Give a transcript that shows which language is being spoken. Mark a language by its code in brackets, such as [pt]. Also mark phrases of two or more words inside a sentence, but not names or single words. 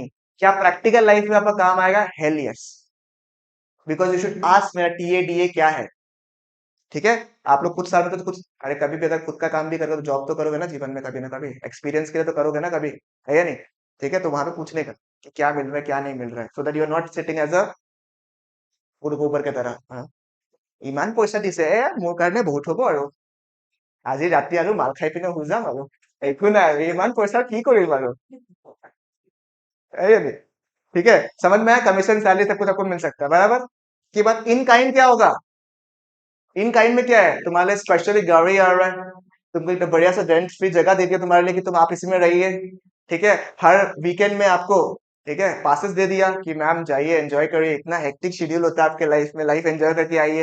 [hi] क्या [en] practical life [hi] में आपका काम आएगा? [en] hell yes, because you should ask [hi] मेरा टीए डीए क्या है। ठीक है। आप लोग कुछ साल में तो कुछ, अरे कभी भी अगर खुद का काम भी करोगे तो जॉब तो करोगे ना जीवन में, कभी ना कभी एक्सपीरियंस के लिए तो करोगे ना कभी, है या नहीं? ठीक है, तो वहां पे पूछने का कि क्या मिल रहा है क्या नहीं मिल रहा है, [en] so that you are not sitting as a [hi] गुड़ गोबर की तरह। हाँ, [as] ইমান পইচা দিছে মোৰ কাৰণে বহুত হ'ব আৰু আজি ৰাতি আৰু মাল খাই পিনে শুই যাম আৰু একো নাই আৰু ইমান পইচা কি কৰিম আৰু, [hi] है या नहीं? ठीक है, समझ में आया? [en] commission salary [hi] सब कुछ आपको मिल सकता है, बराबर की बात। [en] in kind [hi] क्या होगा? [en] in kind [hi] में क्या है, तुम्हारे लिए स्पेशली गाड़ी आ रहा है, तुमको एक बढ़िया सा [en] rent free [hi] जगह दे दिया तुम्हारे लिए कि तुम आप इसी में रहिए। ठीक है, हर वीकेंड में आपको, ठीक है, पासेस दे दिया कि मैम जाइए एंजॉय करिए, इतना [en] hectic schedule [hi] होता है आपके लाइफ में, [en] life enjoy [hi] करके आइए।